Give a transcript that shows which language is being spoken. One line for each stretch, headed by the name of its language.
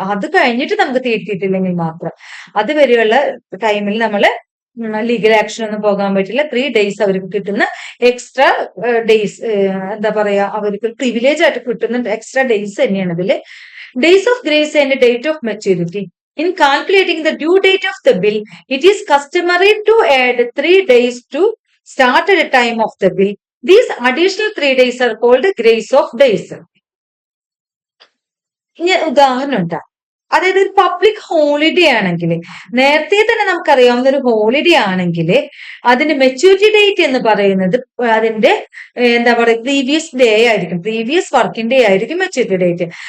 Malayalam: അത് കഴിഞ്ഞിട്ട് നമുക്ക് തീർത്തിയിട്ടില്ലെങ്കിൽ മാത്രം. അതുവരെയുള്ള ടൈമിൽ നമ്മൾ ലീഗൽ ആക്ഷൻ ഒന്നും പോകാൻ പറ്റില്ല. 3 ഡേയ്സ് അവർക്ക് കിട്ടുന്ന എക്സ്ട്രാ ഡേയ്സ്, എന്താ പറയാ, അവർക്ക് പ്രിവിലേജ് ആയിട്ട് കിട്ടുന്ന എക്സ്ട്രാ ഡേയ്സ് തന്നെയാണ് ഇതില്. Days of grace and date of maturity.
English: In calculating the due date of the bill, it is customary to add 3 days to started time of the bill. These additional 3 days are called grace of days.
Malayalam: ഇനി ഉദാഹരണം ഉണ്ടാ, അതായത് ഒരു public holiday ആണെങ്കിൽ, നേരത്തെ തന്നെ നമുക്കറിയാവുന്ന ഒരു ഹോളിഡേ ആണെങ്കിൽ അതിന്റെ മെച്യൂരിറ്റി ഡേറ്റ് എന്ന് പറയുന്നത് അതിന്റെ എന്താ പറയുക പ്രീവിയസ് ഡേ ആയിരിക്കും, പ്രീവിയസ് വർക്കിംഗ് ഡേ ആയിരിക്കും മെച്യൂരിറ്റി ഡേറ്റ്.